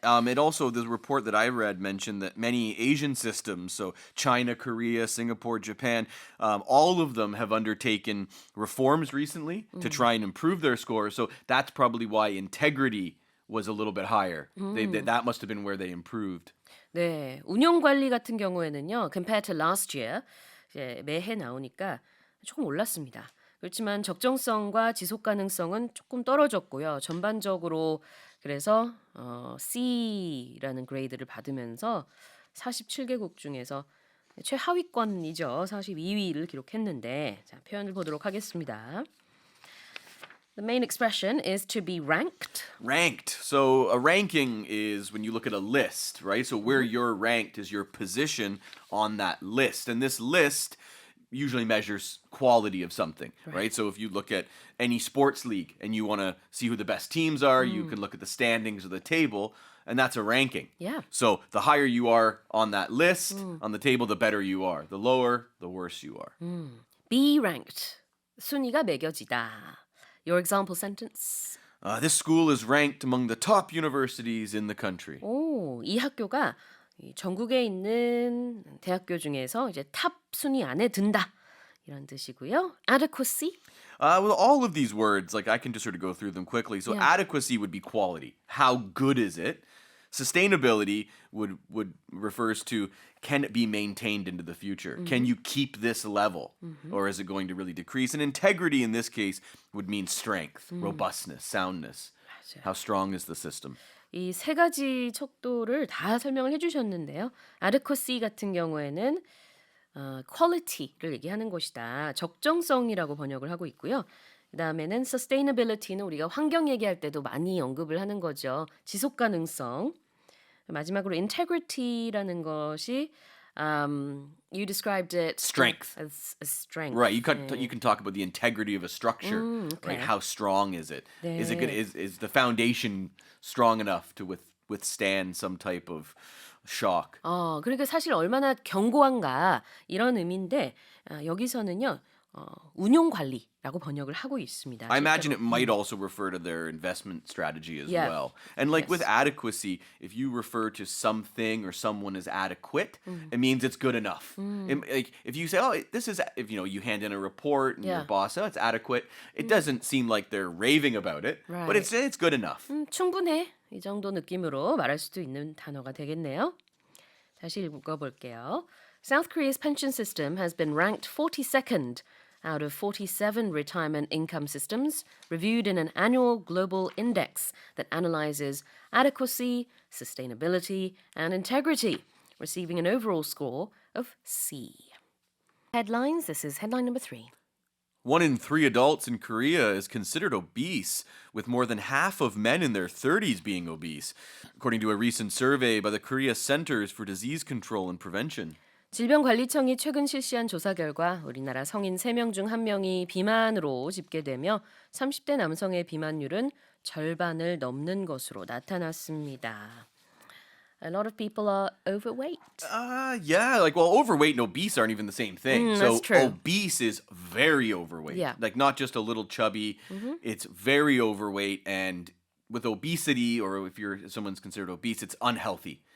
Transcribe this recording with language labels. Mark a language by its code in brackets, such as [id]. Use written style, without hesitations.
[en] It also, the report that I read mentioned that many Asian systems, so China, Korea, Singapore, Japan, all of them have undertaken reforms recently to try and improve their scores. So that's probably why integrity was a little bit higher. That must have been where they improved. [ko] 네, 운용 관리 같은 경우에는요, [en] compared to last year, [ko] 이제 매해 나오니까 조금 올랐습니다. 그렇지만 적정성과 지속 가능성은 조금 떨어졌고요. 전반적으로 그래서 C라는 그레이드를 받으면서 47개국 중에서 최하위권이죠. 42위를 기록했는데 자, 표현을 보도록 하겠습니다. [en] The main expression is to be ranked. Ranked. So a ranking is when you look at a list, right? So where you're ranked is your position on that list. And this list usually measures quality of something, right? So if you look at any sports league and you want to see who the best teams are, you can look at the standings of the table, and that's a ranking. Yeah. So the higher you are on that list, on the table, the better you are. The lower, the worse you are. Be ranked. [ko] 순위가 매겨지다. [en] Your example sentence. This school is ranked among the top universities in the country. [ko] 오, 이 학교가 이 전국에 있는 대학교 중에서 이제 탑 순위 안에 든다. 이런 뜻이고요. Adequacy. [en] Well, all of these words, like I can just sort of go through them quickly. So Yeah. adequacy would be quality. How good is it? Sustainability would refers to can it be maintained into the future? Can you keep this level? Or is it going to really decrease? And integrity in this case would mean strength, robustness, soundness. How strong is the system? [ko] 이 세 가지 척도를 다 설명을 해주셨는데요. Adequacy 같은 경우에는 quality를 얘기하는 것이다. 적정성이라고 번역을 하고 있고요. 그 다음에는 sustainability는 우리가 환경 얘기할 때도 많이 언급을 하는 거죠. 지속 가능성. 마지막으로 integrity라는 것이 [en] You described it Strength. as strength. Right, you can talk about the integrity of a structure, right? How strong is it? Is it good? Is the foundation strong enough to withstand some type of shock? [ko] 그러니까 사실 얼마나 견고한가 이런 의미인데 여기서는요 운용 관리라고 번역을 하고 있습니다. [en] I imagine it [ko] 실제로. [en] might also refer to their investment strategy as Yeah. well. And like with adequacy, if you refer to something or someone as adequate, it means it's good enough. Like if you say, "Oh, this is," if you hand in a report and your Yeah. boss, "Oh, it's adequate," it doesn't seem like they're raving about it, but Right. it's good enough. [ko] 충분해. 이 정도 느낌으로 말할 수도 있는 단어가 되겠네요. 다시 읽어볼게요. [en] South Korea's pension system has been ranked 42nd out of 47 retirement income systems reviewed in an annual global index that analyzes adequacy, sustainability, and integrity, receiving an overall score of C. Headlines. This is headline number 3. 1 in 3 adults in Korea is considered obese, with more than half of men in their 30s being obese, according to a recent survey by the Korea Centers for Disease Control and Prevention. [ko] 질병관리청이 최근 실시한 조사 결과 우리나라 성인 3명 중 1명이 비만으로 집계되며 30대 남성의 비만율은 절반을 넘는 것으로 나타났습니다. [en] A lot of people are overweight. Yeah, overweight and obese aren't even the same thing. So that's true. obese is very overweight. Yeah. Like not just a little chubby, it's very overweight, and with obesity, or if someone's considered obese, it's unhealthy.